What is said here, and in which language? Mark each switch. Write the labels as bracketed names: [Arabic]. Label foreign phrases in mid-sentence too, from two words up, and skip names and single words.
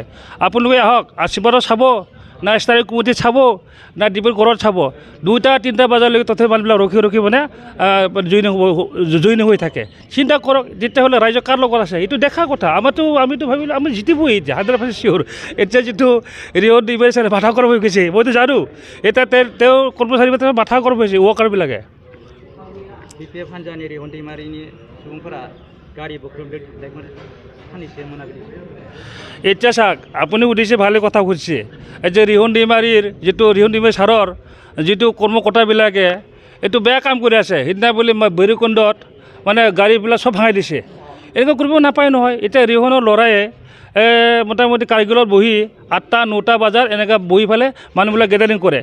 [Assamese] আপোনালোকে আহক, আশীৰ্বাদত চাব না ষ্টাৰিং কমিটিত চাব না ডিব্ৰুগড়ত চাব, 2টা-3টা বজালৈকে তথাপি মানুহবিলাক ৰখি মানে জইন হৈ থাকে। চিন্তা কৰক তেতিয়াহ'লে ৰাইজ কাৰ লগত আছে, এইটো দেখা কথা। আমিতো ভাবিলোঁ আমি জিতিবই এতিয়া 100% চিয়'ৰ। এতিয়া যিটো ৰিহন দৈমাৰী ছাৰে মাথা গৰম হৈ গৈছে, মইতো জানো। এতিয়া তেওঁ কৰ্মচাৰী মাথা গৰম হৈছে, ৱৰ্কাৰবিলাকে। [Bodo] ৰিহন দৈমাৰীनि सुबुंफोरा गारि बुख्रुबदों सानैसो मोनाबिलि। [Assamese] এতিয়া চাওক, আপুনি সুধিছে ভালে কথা সুধিছে। এই যে ৰিহন দৈমাৰী ছাৰৰ যিটো কৰ্মকৰ্তাবিলাকে এইটো বেয়া কাম কৰি আছে। সিদিনা বুলি ভৈৰৱকুণ্ডত মানে গাড়ীবিলাক চব ভাঙাই দিছে। এনেকুৱা কৰিব নাপায় নহয়। এতিয়া ৰিহনৰ ল'ৰায়ে মোটামুটি কাৰ্গিলত বহি 8টা-9টা বজাত এনেকৈ বহি পেলাই মানুহবিলাক গেডাৰিং কৰে।